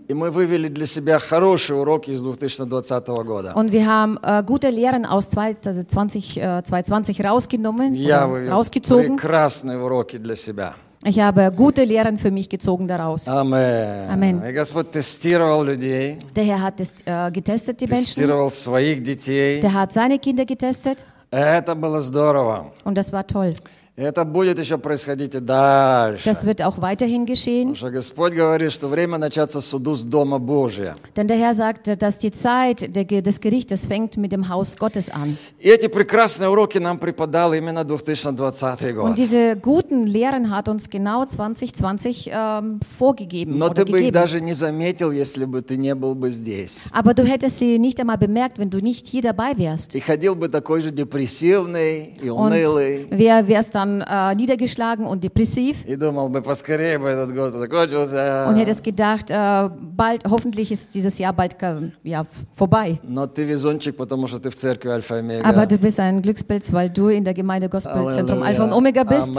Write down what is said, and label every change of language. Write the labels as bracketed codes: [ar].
[de] Und wir haben [ru] для себя хороший урок из 2020 года. [de] Und wir haben gute Lehren aus 2020 rausgezogen. [ru] Прекрасные уроки для себя. [de] Ich habe gute Lehren für mich gezogen daraus. Amen. Amen. [ru] И Господь тестировал людей. [de] Der Herr hat getestet die Menschen. [ru] Тестировал своих детей. [de] Der hat seine Kinder getestet. [ru] Это было здорово. [de] Und das war toll. [ru] Это будет еще происходить и дальше. [de] Das wird auch weiterhin geschehen. [ru] Потому что Господь говорит, что время начаться суду с Дома Божия. [de] Denn der Herr sagt, dass die Zeit des Gerichtes fängt mit dem Haus Gottes an. [ru] И эти прекрасные уроки нам преподал именно 2020 год. [de] Und diese guten Lehren hat uns genau 2020 vorgegeben. [ru] Но ты бы их даже не заметил, если бы ты не был бы здесь. [de] Aber du hättest sie nicht einmal bemerkt, wenn du nicht hier dabei wärst. [ru] И ходил бы такой же депрессивный и унылый. [de] Und wer wärst dann niedergeschlagen und depressiv und hätte es gedacht, bald, hoffentlich ist dieses Jahr bald vorbei. Aber du bist ein Glückspilz, weil du in der Gemeinde Gospelzentrum Alpha und Omega bist.